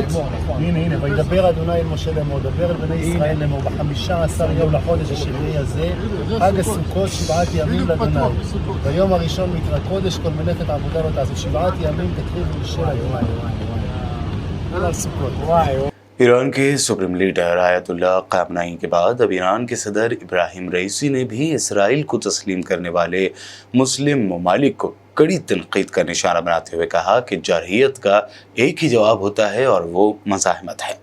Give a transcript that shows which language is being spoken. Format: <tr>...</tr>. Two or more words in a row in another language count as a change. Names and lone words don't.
<he>הנה, וידבר אדוני אל משה לאמור, דבר אל בני ישראל לאמור, ב15 יום לחודש השביעי הזה, חג הסוכות 7 ימים לאדוני. ביום הראשון מקרא קודש, כל מלאכת עבודה לא תעשו, 7 ימים תקריבו לשם אדוני. על סוכות.</he> <ur>ایران کے</ur> <en>supreme leader</en> <ur>آیت اللہ خامنہ ای کے بعد اب ایران کے صدر ابراہیم رئیسی نے بھی اسرائیل کو تسلیم کرنے والے مسلم ممالک کو کڑی تنقید کا نشانہ بناتے ہوئے کہا کہ جارحیت کا ایک ہی جواب ہوتا ہے اور وہ مزاحمت ہے.</ur>